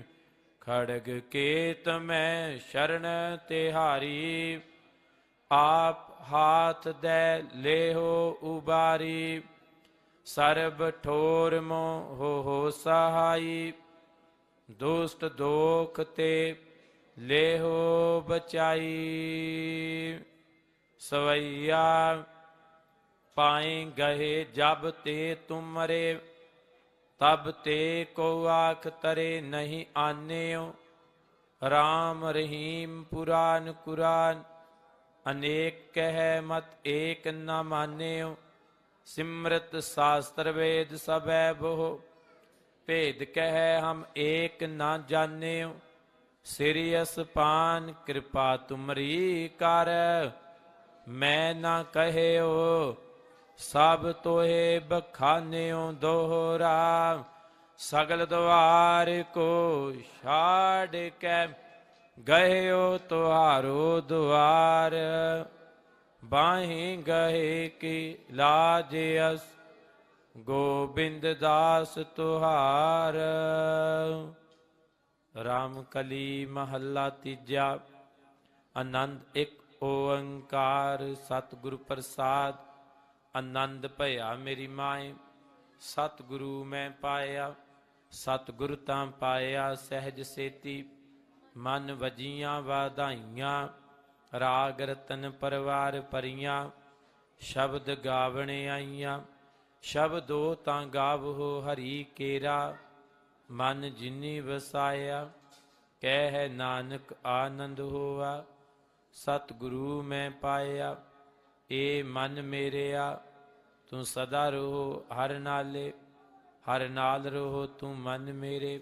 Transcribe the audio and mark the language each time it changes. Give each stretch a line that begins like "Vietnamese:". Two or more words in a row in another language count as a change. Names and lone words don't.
Braj: खड़ग केत में शरण तिहारी, आप हाथ दे ले हो उबारी। सर्ब ठोर हो सहाई, दुष्ट दोख ते ले हो बचाई। सवैया पाए गहे जब ते तुमरे, तब ते को आख तरे नहीं आन्यो। राम रहीम पुराण कुरान, अनेक कह मत एक न मान्यो। सिमरत शास्त्र वेद सबै बोह, भेद कह हम एक न जान्यो। सिरियस पान कृपा तुमरी कर, मैं न कहो सब तोहे बखान्यो दोहरा। सगल द्वार को छाड़ के, गयो तुहारो द्वार। बाहीं गहे की लाज अस, गोबिंद दास तुहार।
Punjabi: ਰਾਮਕਲੀ ਮਹਲਾ ਤੀਜਾ। ਆਨੰਦੁ ਇਕ ਓਅੰਕਾਰ ਸਤਿਗੁਰ ਪ੍ਰਸਾਦਿ। ਅਨੰਦੁ ਭਇਆ ਮੇਰੀ ਮਾਏ, ਸਤਿਗੁਰੂ ਮੈ ਪਾਇਆ। ਸਤਿਗੁਰੁ ਤਾਂ ਪਾਇਆ ਸਹਜ ਸੇਤੀ, ਮਨਿ ਵਜੀਆ ਵਾਧਾਈਆ। ਰਾਗ ਰਤਨ ਪਰਵਾਰ ਪਰੀਆ, ਸ਼ਬਦ ਗਾਵਣ ਆਈਆਂ। ਸ਼ਬਦੋ ਤਾਂ ਗਾਵੋ ਹਰੀ ਕੇਰਾ, ਮਨ ਜਿਨੀ ਵਸਾਇਆ। ਕਹਿ ਨਾਨਕ ਆਨੰਦ ਹੋਆ, ਸਤਿਗੁਰੂ ਮੈਂ ਪਾਇਆ। ਏ ਮਨ ਮੇਰਿਆ ਤੂੰ ਸਦਾ ਰਹੋ ਹਰ ਨਾਲੇ, ਹਰ ਨਾਲ ਰਹੋ ਤੂੰ ਮਨ ਮੇਰੇ।